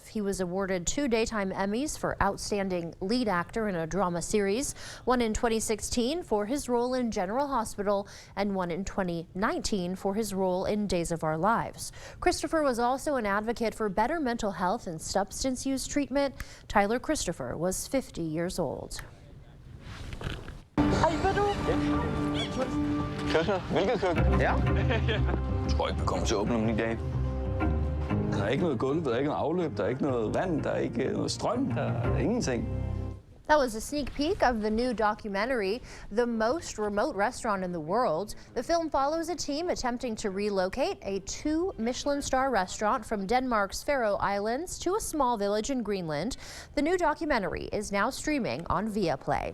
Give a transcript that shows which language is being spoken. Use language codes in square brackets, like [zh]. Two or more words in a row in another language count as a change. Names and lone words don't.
[en] He was awarded 2 Daytime Emmys for Outstanding Lead Actor in a Drama Series, one in 2016 for his role in General Hospital and one in 2019 for his role in Days of Our Lives. Christopher was also an advocate for better mental health and substance use treatment. Tyler Christopher was 50 years old. [da] Hej, hvad du? Køkkenet? Hvilket køkken? Ja. Jeg tror ikke, vi kommer til at åbne om 9 dage. Der er ikke noget gulv, der er ikke noget afløb, der er ikke noget vand, der er ikke noget strøm, der er ingenting. [en] That was a sneak peek of the new documentary, The Most Remote Restaurant in the World. The film follows a team attempting to relocate a 2 Michelin star restaurant from Denmark's Faroe Islands to a small village in Greenland. The new documentary is now streaming on Viaplay.